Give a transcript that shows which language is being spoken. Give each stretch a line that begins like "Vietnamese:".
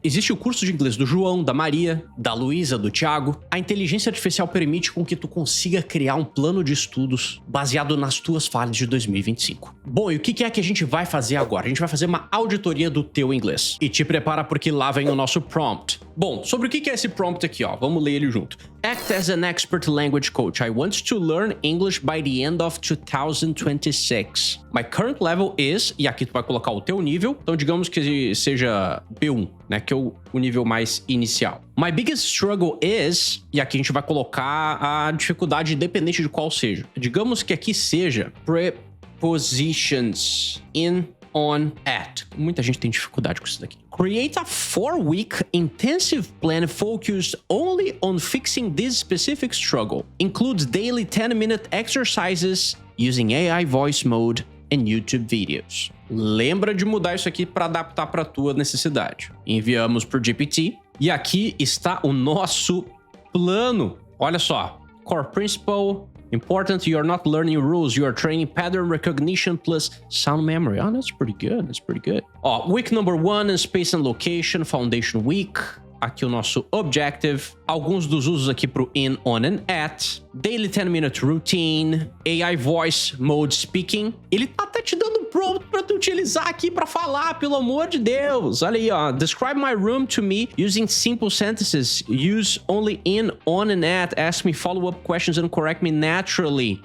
Portuguese: Existe o curso de inglês do João, da Maria, da Luísa, do Thiago. A inteligência artificial permite com que tu consiga criar um plano de estudos baseado nas tuas falhas de 2025. Bom, e o que é que a gente vai fazer agora? A gente vai fazer uma auditoria do teu inglês. E te prepara porque lá vem o nosso prompt. Bom, sobre o que é esse prompt aqui, ó? Vamos ler ele junto.
English: Act as an expert language coach. I want to learn English by the end of 2026. My current level is...
Portuguese: E aqui tu vai colocar o teu nível. Então, digamos que seja B1, né? Que é o nível mais inicial.
English: My biggest struggle is...
Portuguese: E aqui a gente vai colocar a dificuldade independente de qual seja. Digamos que aqui seja...
English: Prepositions in, on, at.
Portuguese: Muita gente tem dificuldade com isso daqui.
English: Create a 4-week intensive plan focused only on fixing this specific struggle. Includes daily 10-minute exercises using AI voice mode and YouTube videos.
Portuguese: Lembra de mudar isso aqui para adaptar para tua necessidade. Enviamos por GPT e aqui está o nosso plano. Olha só.
English: Core principle. Important, you are not learning rules, you are training pattern recognition plus sound memory. Oh, that's pretty good, that's pretty good. Ó, week number 1, space and location, foundation week.
Portuguese: Aqui o nosso objective. Alguns dos usos aqui pro
English: in, on and at. Daily 10-minute routine. AI voice mode speaking.
Portuguese: Ele tá até te dando prompt pra tu utilizar aqui pra falar, pelo amor de Deus. Olha aí, ó.
English: Describe my room to me using simple sentences. Use only in, on and at. Ask me follow-up questions and correct me naturally.